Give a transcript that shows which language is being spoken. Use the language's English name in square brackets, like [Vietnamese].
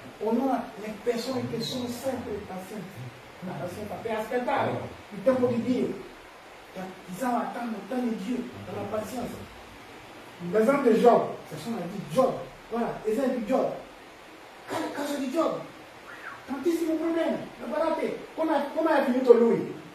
[Italian] Honora le persone che sono sempre pazienti. Per aspettare il tempo di Dio. [French] Ils attendent le temps de Dieu, dans la patience. [Italian] L'esempio di Job, persone di Job, voilà, esempio di Job. Caso di Job, tantissimi problemi, ma guardate come è finito lui.